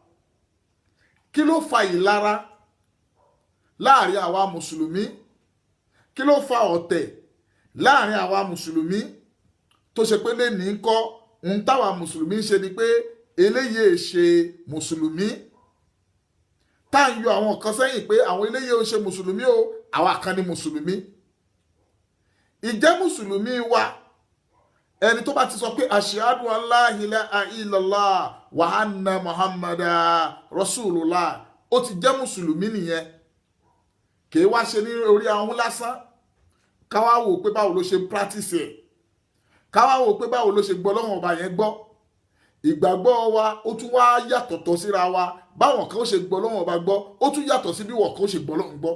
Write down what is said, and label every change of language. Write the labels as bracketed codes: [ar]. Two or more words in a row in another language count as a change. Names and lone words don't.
[yo] kí ló fa ìlara láàrin àwa mùsùlùmí kí ló fa ọ̀tẹ̀ láàrin àwa mùsùlùmí tó ṣe pé lẹ́ni ń kọ́ ohun táwa mùsùlùmí ń ṣe ni pé eléyìí ṣe mùsùlùmí tá à ń yọ àwọn kan sẹ́yìn pé àwọn eléyìí ò ṣe mùsùlùmí o àwa kan ni mùsùlùmí. ìjẹ́ mùsùlùmí wa ẹni tó bá ti sọ pé [ar] أشهد أن لا إله إلا الله وأن محمدا رسول الله [yo] ó ti jẹ́ mùsùlùmí nìyẹn. kìí wá ṣe ní orí ahọ́n lásán káwá wò pé báwo ló ṣe ń practice ẹ̀ káwá wò pé báwo ló ṣe gbọ́ lọ́wọ́ ọba yẹn gbọ́. ìgbàgbọ́ wa ó tún wá yàtọ̀tọ̀ síra wa báwọn kan ó ṣe gbọ́ lọ́wọ́ ọba gbọ́ ó tún yàtọ̀ sí bí wọ́n kan ó ṣe gbọ́ lọ́wọ́ gbọ́.